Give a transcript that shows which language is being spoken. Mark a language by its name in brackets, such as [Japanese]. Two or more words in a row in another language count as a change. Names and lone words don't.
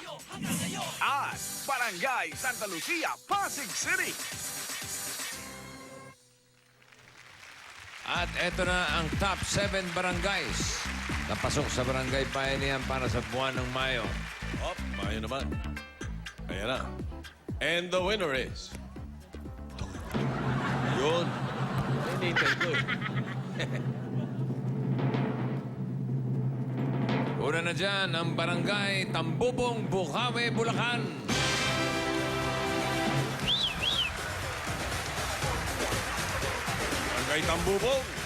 [Filipino] At Barangay Santa Lucia, Pasig City. At eto na ang top 7 barangays na pasok sa barangay bayanihan para sa buwan ng Mayo. Mayo naman. Ayan na. [English] And the winner is... [Filipino] Yun. Hinihintay ko eh. Una na dyan ang barangay Tambubong, Bukawi, Bulacan. Barangay Tambubong.